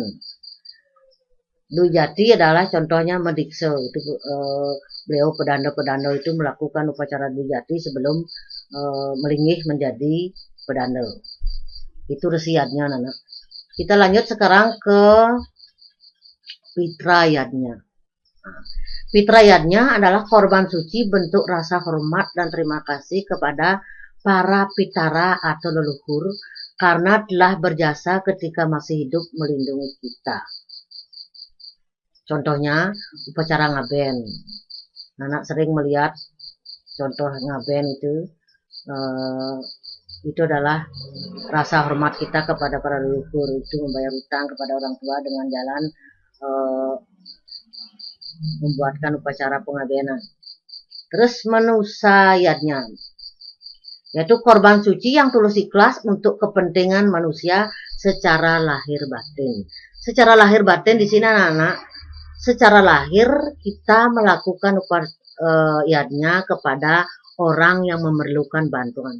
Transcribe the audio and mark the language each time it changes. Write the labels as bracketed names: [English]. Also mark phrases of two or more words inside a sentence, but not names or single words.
[Indonesian] Dwi Jati adalah contohnya medikse. Itu beliau pedanda-pedanda itu melakukan upacara Dwi Jati sebelum melingih menjadi pedanda. Itu Resi yadnya, anak. Kita lanjut sekarang ke Pitra yadnya. Pitra yadnya adalah korban suci bentuk rasa hormat dan terima kasih kepada para pitara atau leluhur karena telah berjasa ketika masih hidup melindungi kita. Contohnya upacara ngaben. Anak sering melihat contoh ngaben itu adalah rasa hormat kita kepada para leluhur, itu membayar hutang kepada orang tua dengan jalan membuatkan upacara pengabenan. Terus manusa yadnya. yaitu korban suci yang tulus ikhlas untuk kepentingan manusia secara lahir batin. Secara lahir batin di sini anak-anak, secara lahir kita melakukan yadnya kepada orang yang memerlukan bantuan.